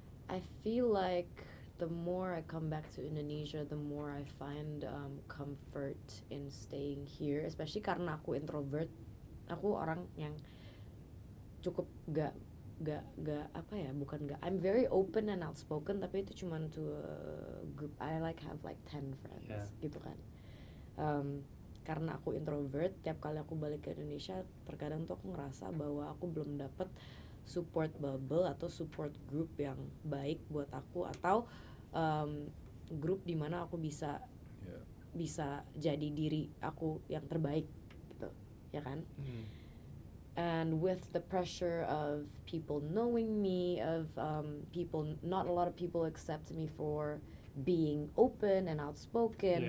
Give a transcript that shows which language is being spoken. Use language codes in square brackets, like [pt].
[en] I feel like the more I come back to Indonesia, the more I find comfort in staying here. Especially [id] karena aku introvert. Aku orang yang cukup gak apa ya, bukan gak, [en] I'm very open and outspoken, [id] tapi itu cuman [en] to a group. I like have like 10 friends, Yeah. [id] gitu kan. Karena aku introvert, tiap kali aku balik ke Indonesia, terkadang tuh aku ngerasa bahwa aku belum dapet [en] support bubble [id] atau [en] support group [id] yang baik buat aku, atau grup dimana aku bisa [en] Yeah. [id] bisa jadi diri aku yang terbaik gitu, ya kan? [en] And with the pressure of people knowing me, of people, not a lot of people accept me for being open and outspoken.